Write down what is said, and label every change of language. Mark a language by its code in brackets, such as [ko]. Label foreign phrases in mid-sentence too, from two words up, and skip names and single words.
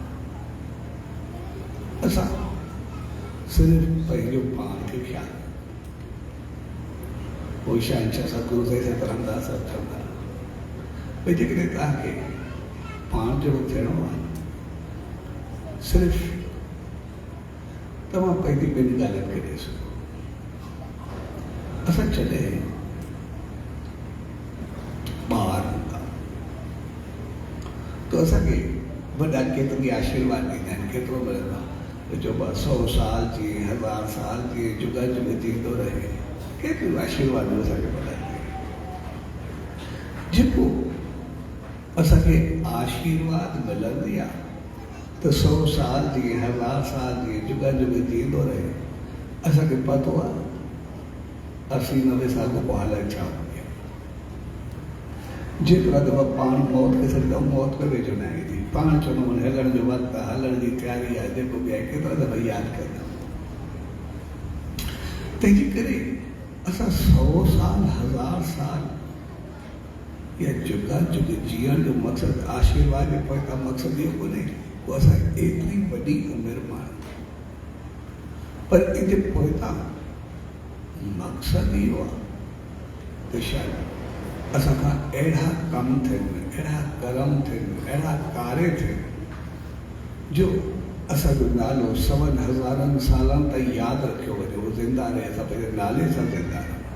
[sd] असां सिर्फ़ पंहिंजो पाण खे ख्यालु पोइ शहंशाह सतगुरु सैयद ब्रह्मदास चवंदा भई जेकॾहिं तव्हांखे पाण जहिड़ो थियणो आहे सिर्फ़ तव्हां पंहिंजी ॿिनि ॻाल्हियुनि खे ॾिसो। असां जॾहिं ॿार हूंदा तो असांखे वॾा केतिरी आशीर्वाद ॾींदा आहिनि, केतिरो मिलंदो आहे जो 100 साल जी 1000 साल जी जुगा जुग जींदो रहे। केतिरो आशीर्वाद असांखे मिलंदो जेको असांखे आशीर्वाद मिलंदी आहे त 100 साल जी 1000 साल जी जुगा जुग जींदो रहे। असांखे पतो आहे 80-90 साल खां पोइ हालत छा हूंदी आहे। जेतिरा दफ़ा पाण मौत खे सॾंदा मौत में वेझो न ईंदी। पाण चवंदो हलण जो वक़्तु आहे, हलण जी तयारी आहे, जेको बि आहे केतिरा दफ़ा यादि कंदा। तंहिंजे करे असां 100 साल 1000 साल या जुगा जुग जीअण जो मक़सदु आशीर्वाद जो पोइ मक़सदु इहो कोन्हे पोइ असां एतिरी वॾी उमिरि माण्हू पर इनजे पोइतां मक़सदु इहो आहे त शायदि असां खां अहिड़ा कम थियनि, अहिड़ा कर्म थियनि, अहिड़ा कार्य थियनि जो असांजो नालो 100,000 सालनि ताईं यादि रखियो वञे, उहो ज़िंदा रहे, असां पंहिंजे नाले सां ज़िंदा रहूं।